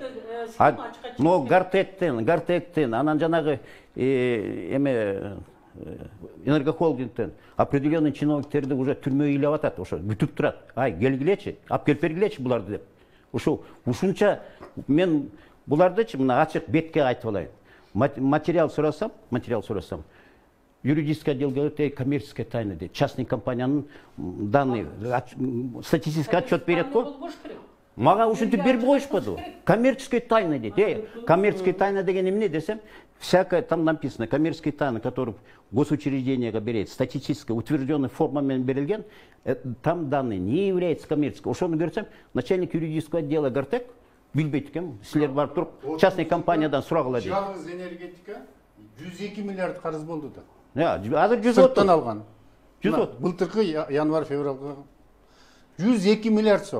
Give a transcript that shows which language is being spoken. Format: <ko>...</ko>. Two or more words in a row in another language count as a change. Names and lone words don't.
<ky>Но Гартектен, анан жанагы энергохолдингтен определенный чиновниктерди уже түрмөгө илеп атат, ошо бүтүп турат. Ай, келгилечи, алып келип бергилечи буларды деп. Ушунча мен булардычы мына ачык бетке айтып алайын.</ky> <ru>Материал сурасам, юридический отдел говорит, коммерческая тайна дейт. Частный компаниянын данные, статистический отчет берет го.</ru> <ky>Мага ушинтип берип коюшпады.</ky> <ru>Коммерческая тайна</ru> <ky>дейт.</ky> <ru>Коммерческая тайна</ru> <ky>деген эмне десем,</ky> <ru>всякое там написано, коммерческая тайна, который госучреждениеге берет, статистически утвержденной формами берилген, там данные не являются коммерческой.</ru> <ky>Ошону көрсөм,</ky> <ru>начальник юридического отдела</ru> <ky>Гартек билбейт экен, силер барып туруп частный компаниядан сурагыла дейт. Жалгыз энергетика 102 миллиард карыз болду да. Азыр 130 сырттан алган. 130. Былтыркы январь-февралга 102 миллиард сом.</ky>